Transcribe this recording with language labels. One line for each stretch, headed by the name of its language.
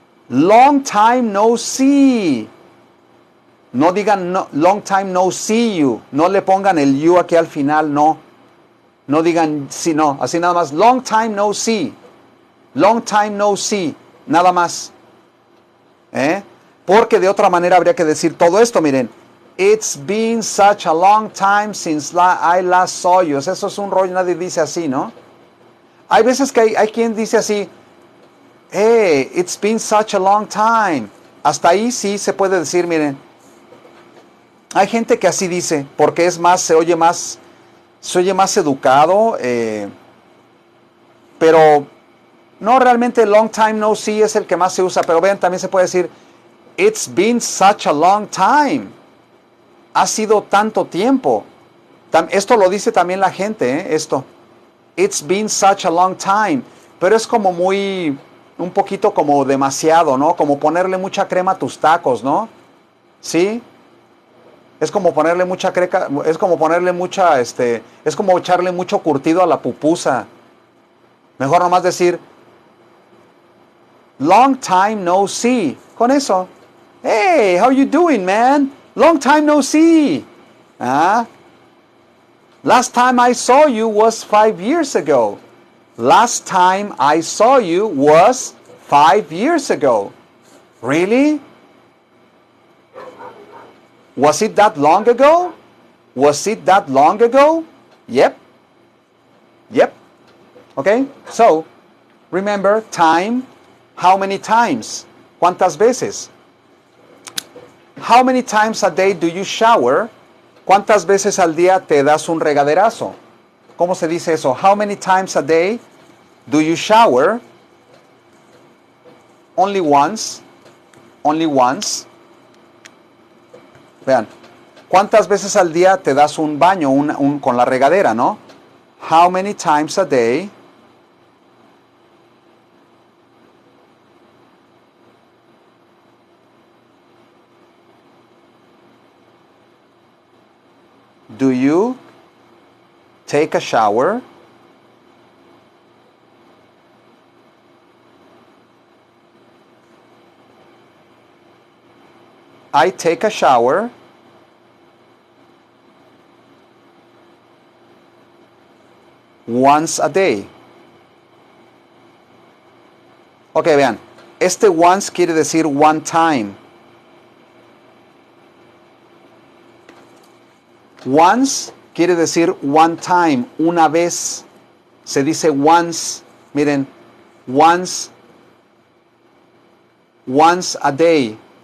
English: Long time no see.
Spanish: No digan no,
English: long time no see you.
Spanish: No le pongan el you aquí al final, no. No digan sí, no. Así nada más.
English: Long time no see. Long time no see.
Spanish: Nada más. Porque de otra manera habría que decir todo esto, miren.
English: It's been such a long time since I last saw you.
Spanish: Eso es un rollo, nadie dice así, ¿no? Hay veces que hay quien dice así,
English: hey, it's been such a long time.
Spanish: Hasta ahí sí se puede decir, miren. Hay gente que así dice, porque es más, se oye más educado, pero no, realmente long time no see es el que más se usa, pero vean, también se puede decir,
English: it's been such a long time.
Spanish: Ha sido tanto tiempo. Esto lo dice también la gente, esto.
English: It's been such a long time.
Spanish: Pero es como muy, un poquito como demasiado, ¿no? Como ponerle mucha crema a tus tacos, ¿no? ¿Sí? Es como ponerle mucha creca, es como ponerle mucha, es como echarle mucho curtido a la pupusa. Mejor nomás decir,
English: long time no see. Con eso. Hey, how you doing, man? Long time no see. Ah. Last time I saw you was 5 years ago. Last time I saw you was 5 years ago. Really? Was it that long ago? Was it that long ago? Yep. Yep. Okay? So, remember, time, how many times?
Spanish: ¿Cuántas veces?
English: How many times a day do you shower?
Spanish: ¿Cuántas veces al día te das un regaderazo? ¿Cómo se dice eso?
English: How many times a day do you shower? Only once. Only once.
Spanish: Vean, ¿cuántas veces al día te das un baño con la regadera, no?
English: How many times a day do you take a shower? I take a shower once a day.
Spanish: Ok, vean. Este once quiere decir
English: one time.
Spanish: Once quiere decir
English: one time,
Spanish: una vez. Se dice once, miren,
English: once a day.